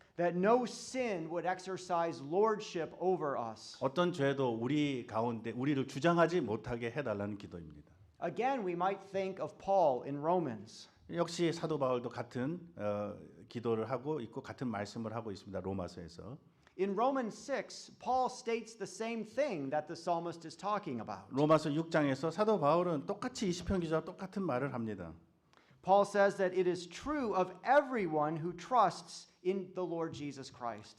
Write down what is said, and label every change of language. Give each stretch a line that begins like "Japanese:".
English: That no sin would exercise lordship over us.
Korean: 어떤 죄도 우리 가운데 우리를 주장하지 못하게 해 달라는 기도입니다.
English: Again, we might think of Paul in Romans.
Korean: 역시 사도 바울도 같은 기도를 하고 있고 같은 말씀을 하고 있습니다. 로마서에서.
English: In Romans 6, Paul states the same thing that the psalmist is talking about.
Korean: 로마서 6장에서 사도 바울은 똑같이 이 시편 기자와 똑같은 말을 합니다.
English: Paul says that it is true of everyone who trusts in the Lord Jesus Christ.